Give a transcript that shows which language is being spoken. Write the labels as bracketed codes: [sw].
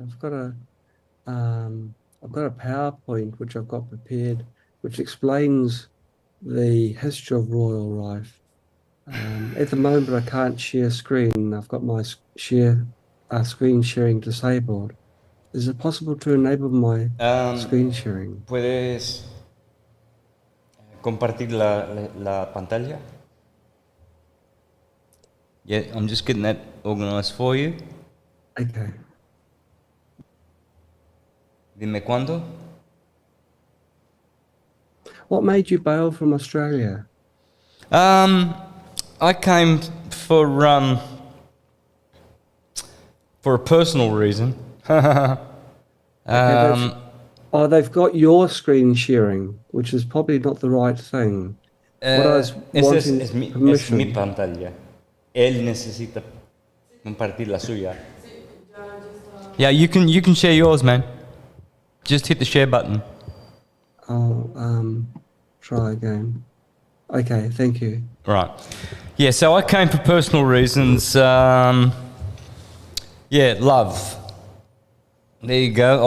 [en] I've got a PowerPoint which I've got prepared, which explains the history of Royal Rife. At the moment, I can't share screen. I've got my screen sharing disabled. Is it possible to enable my screen sharing? [es] ¿Puedes compartir la pantalla? [en] Yeah, I'm just getting that organized for you. Okay. [es] Dime cuándo. [en] What made you bail from Australia? I came for a personal reason. They've got your screen sharing, which is probably not the right thing. What I was wanting [es] es mi [en] permission. [es] pantalla. Él necesita compartir la suya. [en] Yeah, you can share yours, man. Just hit the share button. I'll try again. Okay, thank you. Right. Yeah, so I came for personal reasons. Love. There you go.